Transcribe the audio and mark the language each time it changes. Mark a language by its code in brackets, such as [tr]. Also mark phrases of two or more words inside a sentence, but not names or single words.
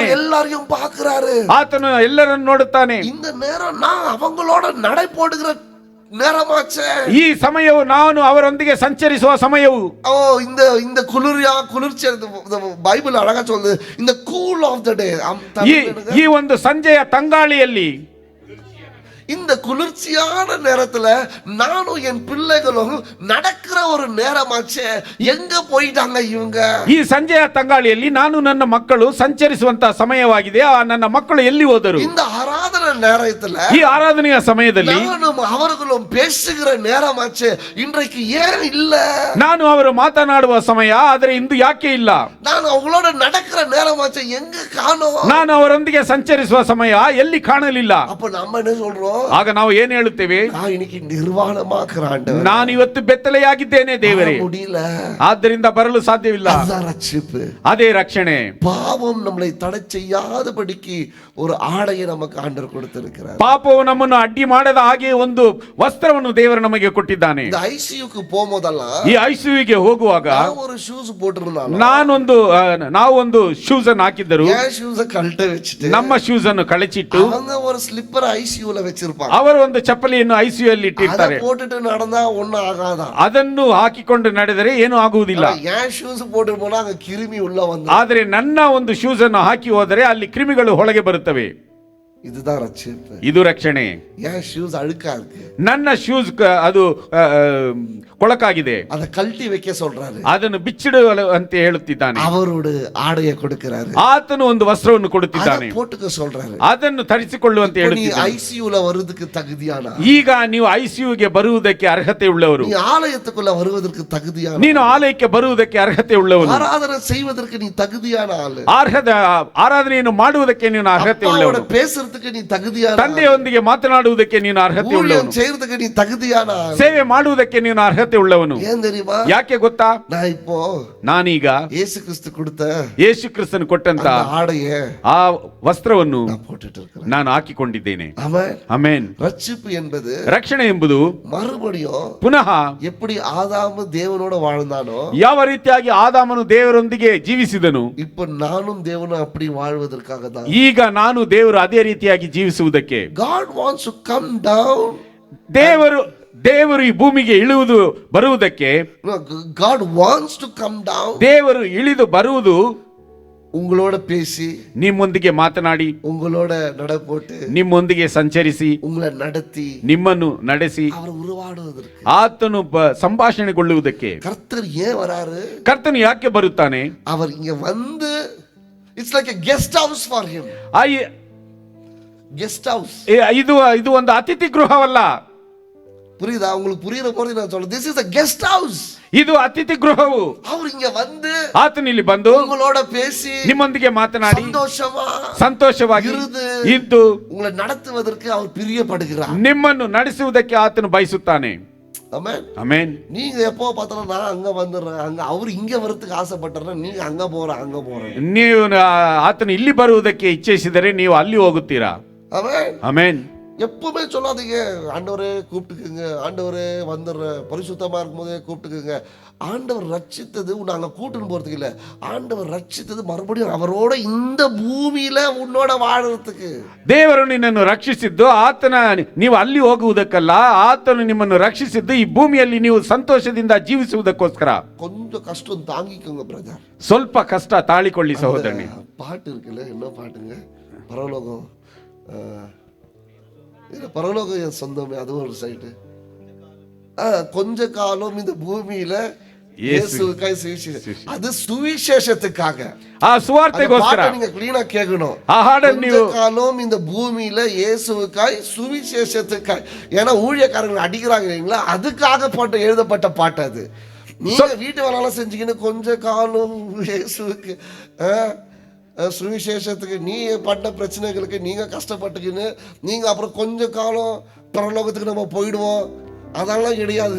[ta] எல்லாரையும் பார்க்கிறாரு, [kn] ಆತನು ಎಲ್ಲರನ್ನು ನೋಡುತ್ತಾನೆ. [ta] இந்த நேரம் நான் அவங்களோட நடை போடுகிற நேரமாச்சே. [kn] ಈ ಸಮಯವು ನಾನು ಅವರೊಂದಿಗೆ ಸಂಚರಿಸುವ ಸಮಯವು. [ta] ஓ, இந்த குளிர்ச்சி பைபிள் அழகா சொல்லுது, இந்த [en] cool of the day. [kn] ಈ ಒಂದು ಸಂಜೆಯ ತಂಗಾಳಿಯಲ್ಲಿ, [ta] இந்த குளிர்ச்சியான நேரத்துல நானும் என் பிள்ளைகளும் நடக்கிற ஒரு நேரமாச்சே. எங்க போயிட்டாங்க இவங்க? [kn] ಈ ಸಂಜೆಯ ತಂಗಾಳಿಯಲ್ಲಿ ನಾನು ನನ್ನ ಮಕ್ಕಳು ಸಂಚರಿಸುವಂತಹ ಸಮಯವಾಗಿದೆ. ನನ್ನ ಮಕ್ಕಳು ಎಲ್ಲಿ ಹೋದರು? [ta] இந்த ஆராதனை நேரத்துல, [kn] ಈ ಆರಾಧನೆಯ ಸಮಯದಲ್ಲಿ [ta] நானும் அவர்களும் பேசுகிற நேரமாச்சே. இன்றைக்கு ஏன் இல்ல? [kn] ನಾನು ಅವರು ಮಾತನಾಡುವ ಸಮಯ, ಆದರೆ ಇಂದು ಯಾಕೆ ಇಲ್ಲ? [ta] ನಾನು அவங்களோட நடக்கிற நேரமாச்சே, எங்க காணோம்? [kn] ನಾನು ಅವರೊಂದಿಗೆ ಸಂಚರಿಸುವ ಸಮಯ ಎಲ್ಲಿ ಕಾಣಲಿಲ್ಲ. [ta] அப்ப நம்ம என்ன சொல்றோம்? [kn] ಆಗ ನಾವು ಏನು ಹೇಳುತ್ತೇವೆ? [ta] நான் இன்னைக்கு நிர்வாணமாக்குறான், [kn] ನಾನು ಇವತ್ತು ಬೆತ್ತಲೆಯಾಗಿದ್ದೇನೆ ದೇವರೇ, [ta] முடியல, [kn] ಆದ್ದರಿಂದ ಬರಲು ಸಾಧ್ಯವಿಲ್ಲ. [ta] ரட்சிப்பு, [kn] ಅದೇ ರಕ್ಷಣೆ. [ta] பாவம் நம்மளை தடை செய்யாதபடிக்கு ஒரு ஆடையை நமக்கு ஆண்டவர் கொடுத்திருக்கிறார். [kn] ಪಾಪವು ನಮ್ಮನ್ನು ಅಡ್ಡಿ ಮಾಡದ ಹಾಗೆ ಒಂದು ವಸ್ತ್ರವನ್ನು ದೇವರು ನಮಗೆ ಕೊಟ್ಟಿದ್ದಾನೆ. [ta] இந்த ஐசியூக்கு போகும்போதெல்லாம், [kn] ಈ ಐಸಿಯುಗೆ ಹೋಗುವಾಗ [ta] ஒரு ஷூஸ் போட்டிருந்தாலும், [kn] ನಾವು ಒಂದು ಶೂಸ್ ಅನ್ನು ಹಾಕಿದ್ದರು. [ta] ஏன் ஷூஸ கழட்ட வச்சுட்டு [kn] ನಮ್ಮ ಶೂಸ್ ಅನ್ನು ಕಳಚಿಟ್ಟು [ta] அவங்க ஒரு ஸ்லிப்பர் ஐசியூல வச்சிருப்பாங்க. [kn] ಅವರು ಒಂದು ಚಪ್ಪಲಿಯನ್ನು ಐಸಿಯು ಅಲ್ಲಿ ಇಟ್ಟಿರ್ತಾರೆ. [ta] அதை போட்டுட்டு நடந்தா ஒண்ணும் ஆகாதான். [kn] ಅದನ್ನು ಹಾಕಿಕೊಂಡು ನಡೆದರೆ ಏನು ಆಗುವುದಿಲ್ಲ. [ta] ஏன் ஷூஸ் போட்டு போனா அங்க கிருமி உள்ள வந்து, [kn] ಆದರೆ ನನ್ನ ಒಂದು ಶೂಸ್ ಅನ್ನು ಹಾಕಿ ಹೋದರೆ ಅಲ್ಲಿ ಕ್ರಿಮಿಗಳು ಹೊರಗೆ ಬರುತ್ತವೆ. [ta] இதுதான் ரட்சிப்பு. [kn] ಇದು ರಕ್ಷಣೆ. [ta] ஏன் ஷூஸ் அழுக்கா இருக்கு? [kn] ನನ್ನ ಶೂಸ್ ಅದು ಕೊಳಕಾಗಿದೆ, [ta] அதை கழட்டி வைக்க சொல்றாரு. [kn] ಅದನ್ನು ಬಿಚ್ಚಿಡು ಅಂತ ಹೇಳುತ್ತಿದ್ದಾನೆ. [ta] அவரோட ஆடையை கொடுக்கிறாரு. [kn] ಆತನು ಒಂದು ವಸ್ತ್ರವನ್ನು ಕೊಡುತ್ತಿದ್ದಾನೆ, [ta] அதை போட்டுக்க சொல்றாரு. [kn] ಅದನ್ನು ಧರಿಸಿಕೊಳ್ಳುವಂತ [ta] நீ [kn] ಹೇಳುತ್ತಿದ್ದಾನೆ. [ta] ஐசியூல வருவதற்கு தகுதியான, [kn] ಈಗ ನೀವು ಐಸಿಯುಗೆ ಬರುವುದಕ್ಕೆ ಅರ್ಹತೆ ಉಳ್ಳವರು, [ta] நீ ஆலயத்துக்குள்ள வருவதற்கு தகுதியான, [kn] ನೀನು ಆಲಯಕ್ಕೆ ಬರುವುದಕ್ಕೆ ಅರ್ಹತೆ ಉಳ್ಳವನು, [ta] ஆராதனை செய்வதற்கு நீ தகுதியான ஆளு, [kn] ಆರಾಧನೆಯನ್ನು ಮಾಡುವುದಕ್ಕೆ ನೀನು ಅರ್ಹತೆ ಉಳ್ಳವನು, [ta] பேசுறதுக்கு நீ தகுதியான, [kn] ತಂದೆಯೊಂದಿಗೆ ಮಾತನಾಡುವುದಕ್ಕೆ ನೀನು ಅರ್ಹತೆ ಉಳ್ಳವನು, [ta] செய்யறதுக்கு நீ தகுதியான ஆளு, [kn] ಸೇವೆ ಮಾಡುವುದಕ್ಕೆ ನೀನು ಅರ್ಹತೆ ಉಳ್ಳವನು. [ta] ஏன் தெரியுமா? [kn] ಯಾಕೆ ಗೊತ್ತಾ? [ta] நான் இப்போ [kn] ನಾನೀಗ [ta] இயேசு கிறிஸ்து கொடுத்த [kn] ಯೇಸು ಕ್ರಿಸ್ತನು ಕೊಟ್ಟಂತ [ta] ஆடைய [kn] ಆ ವಸ್ತ್ರವನ್ನು [ta] நான் போட்டுட்டு இருக்கிறேன். [kn] ನಾನು ಹಾಕಿಕೊಂಡಿದ್ದೇನೆ. [ta] ஆமென். [kn] ಆಮೆನ್. [ta] ரட்சிப்பு என்பது, [kn] ರಕ್ಷಣೆ ಎಂಬುದು [ta] மறுபடியும் [kn] ಪುನಃ [ta] எப்படி ஆதாமு தேவனோட வாழ்ந்தானோ [kn] ಯಾವ ರೀತಿಯಾಗಿ ಆದಾಮನು ದೇವರೊಂದಿಗೆ ಜೀವಿಸಿದನು, [ta] இப்போ நானும் தேவனும் அப்படி வாழ்வதற்காக தான். [kn] ಈಗ ನಾನು ದೇವರು ಅದೇ ರೀತಿಯಾಗಿ ಜೀವಿಸುವುದಕ್ಕೆ. [en] God wants to come down. [kn] ದೇವರು ಈ ಭೂಮಿಗೆ ಬರುವುದಕ್ಕೆ, [en] No, God wants to come down. [kn] ದೇವರು ಇಳಿದು ಬರುವುದು [ta] உங்களோட பேசி, [kn] ನಿಮ್ಮೊಂದಿಗೆ ಮಾತನಾಡಿ, [ta] உங்களோட நடப்போட்டு, [kn] ನಿಮ್ಮೊಂದಿಗೆ ಸಂಚರಿಸಿ, [ta] உங்களை நடத்தி, [kn] ನಿಮ್ಮನ್ನು ನಡೆಸಿ, [ta] அவர் உருவாடுவதற்கு. [kn] ಆತನು ಸಂಭಾಷಣೆಗೊಳ್ಳುವುದಕ್ಕೆ. [ta] கர்த்தர் ஏன் வராரு? [kn] ಕರ್ತನು ಯಾಕೆ ಬರುತ್ತಾನೆ? [ta] அவர் இங்க வந்து, [en] it's like a guest house for him. Guest house. [kn] ಇದು ಒಂದು ಅತಿಥಿ ಗೃಹವಲ್ಲ. [ta] புரியுதா? உங்களுக்கு புரியுற மாதிரி நான் சொல்றேன். [en] This is a guest house. [kn] ಇದು ಅತಿಥಿ ಗೃಹವು. [ta] அவர் இங்க வந்து, [kn] ಆತನು ಇಲ್ಲಿ ಬಂದು [ta] உங்களோட பேசி, [kn] ನಿಮ್ಮೊಂದಿಗೆ ಮಾತನಾಡಿ, ಸಂತೋಷವಾಗಿ ಇದ್ದು [ta] உங்களை நடத்துவதற்கு அவர் பிரியப்படுகிறார். [kn] ನಿಮ್ಮನ್ನು ನಡೆಸುವುದಕ್ಕೆ ಆತನು ಬಯಸುತ್ತಾನೆ. [ta] ஆமென். [kn] ಆಮೆನ್. [ta] நீங்க எப்போ பார்த்தாலும் நான் அங்க வந்துடுறேன், அங்க அவர் இங்க வரதுக்கு ஆசைப்பட்டுறேன், நீங்க அங்க போறேன். [kn] ನೀವು ಆತನು ಇಲ್ಲಿ ಬರುವುದಕ್ಕೆ ಇಚ್ಛಿಸಿದರೆ ನೀವು ಅಲ್ಲಿ ಹೋಗುತ್ತೀರಾ. [ta] ஆமென். [kn] ಆಮೆನ್. [ta] எப்பவுமே சொல்லாதீங்க ஆண்டவரே கூப்பிட்டுக்குங்க, ஆண்டவரே வந்துடுறேன், பரிசுத்தமா இருக்கும்போதே கூப்பிட்டுக்குங்க. ஆண்டவர் ரட்சித்தது நாங்க கூட்டுன்னு போறதுக்கு இல்ல, ஆண்டவர் ரட்சித்தது மறுபடியும் அவரோட இந்த பூமியில உன்னோட வாழறதுக்கு. [kn] ದೇವರು ನಿನ್ನನ್ನು ರಕ್ಷಿಸಿದ್ದು ನೀವು ಅಲ್ಲಿ ಹೋಗುವುದಕ್ಕಲ್ಲ, ಆತನು ನಿಮ್ಮನ್ನು ರಕ್ಷಿಸಿದ್ದು ಈ ಭೂಮಿಯಲ್ಲಿ ನೀವು ಸಂತೋಷದಿಂದ ಜೀವಿಸುವುದಕ್ಕೋಸ್ಕರ. [ta] கொஞ்சம் கஷ்டம் தாங்கிக்கோங்க பிரதர். [kn] ಸ್ವಲ್ಪ ಕಷ್ಟ ತಾಳಿಕೊಳ್ಳಿ ಸಹೋದರನೇ. [ta] பாட்டு இருக்குல்ல, என்ன பாட்டுங்க? பரலோகம், பரலோகம் என் சொந்தமே, அது ஒரு சைடு. கொஞ்ச காலம் இந்த பூமியில இயேசுவுக்காய் சுவிசேஷம், அது சுவிசேஷத்துக்காக, [kn] ಆ ಸುವಾರ್ತೆಗೋಸ್ಕರ [ta] நீங்க க்ளீனா கேளணும். [kn] ಆ ಹಾಡನ್ನು ನೀವು [ta] காலம் இந்த பூமியில இயேசுவுக்காய் சுவிசேஷத்துக்காய், ஏன்னா ஊழியக்காரங்களை அடிக்கிறாங்க இல்லைங்களா, அதுக்காக எழுதப்பட்ட பாட்டு அது. நீங்க வீட்டு வேலையெல்லாம் செஞ்சீங்கன்னு கொஞ்ச காலம் இயேசுவுக்கு சுவிசேஷத்துக்கு, நீ பட்ட பிரச்சனைகளுக்கு நீங்க கஷ்டப்பட்டுக்கின்னு நீங்க அப்புறம் கொஞ்ச காலம் பரலோகத்துக்கு நம்ம போயிடுவோம், அதெல்லாம் கிடையாது.